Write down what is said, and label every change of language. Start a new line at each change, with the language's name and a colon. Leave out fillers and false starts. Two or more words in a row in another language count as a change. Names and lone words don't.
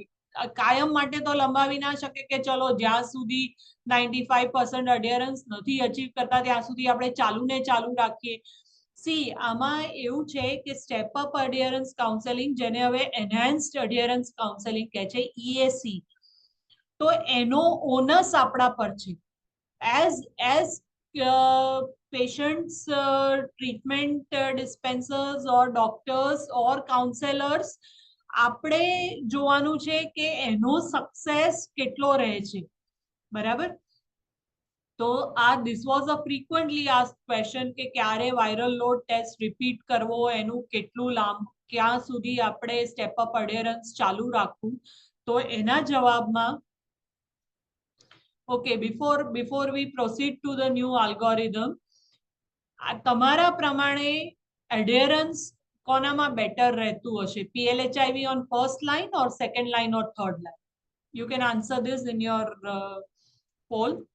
Gujarati: કાયમ માટે તો લંબાવી ના શકે કે ચલો જ્યાં સુધી 95% એડ્યરન્સ નથી અચીવ કરતા ત્યાં સુધી આપણે ચાલુ ને ચાલુ રાખીએ. સી આમાં એવું છે કે
English: step up adherence counseling,
Gujarati: જેને હવે
English: enhanced adherence counseling
Gujarati: કહે છે, EAC, તો એનો ઓનસ આપણા પર છે.
English: એઝ patients, treatment dispensers or doctors or counselors,
Gujarati: આપણે જોવાનું છે કે એનો સક્સેસ કેટલો રહે છે, બરાબર. તો આ
English: this was a frequently asked question
Gujarati: કે ક્યારે
English: viral load test repeat
Gujarati: કરવો, એનું કેટલું ક્યાં સુધી આપણે
English: step up adherence
Gujarati: ચાલુ રાખવું. તો એના જવાબમાં
English: okay, before we proceed to the new algorithm,
Gujarati: તમારા પ્રમાણે એડ્યરન્સ કોનામાં બેટર રહેતું હશે,
English: PLHIV on first line or second line or third line? You can answer this in your poll.